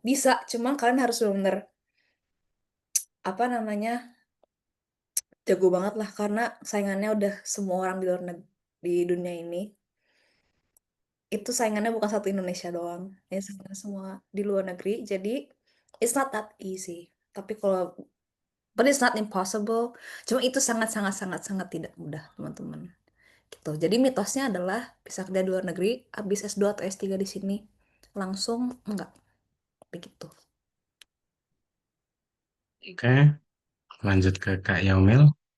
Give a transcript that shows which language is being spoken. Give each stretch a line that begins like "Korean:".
Indonesian: Bisa, cuma kalian harus benar-benar apa namanya jago banget lah karena saingannya udah semua orang di luar di dunia ini itu saingannya bukan satu Indonesia doang, ya saingannya semua di luar negeri. Jadi
English: it's not that easy.
Indonesian: Tapi kalau
English: but it's not impossible.
Indonesian: Cuma itu sangat sangat sangat sangat tidak mudah, teman-teman. Gitu. Jadi mitosnya adalah bisa kerja di luar negeri, habis S2 atau S3 di sini langsung enggak begitu. Oke, lanjut ke Kak Yaumil.